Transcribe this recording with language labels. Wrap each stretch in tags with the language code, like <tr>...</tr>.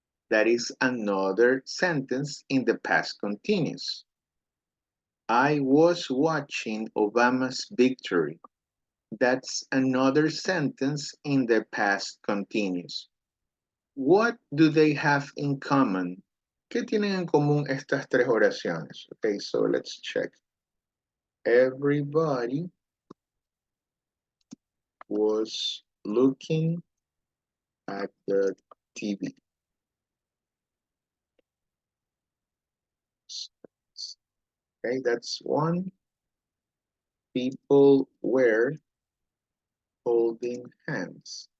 <en>That is another sentence in the past continuous. I was watching Obama's victory. That's another sentence in the past continuous. What do they have in common?</en> <es>¿Qué tienen en común estas tres oraciones?</es> <en>Okay, so let's check. Everybody was looking at the TV. Okay, that's one. People were holding hands.</en>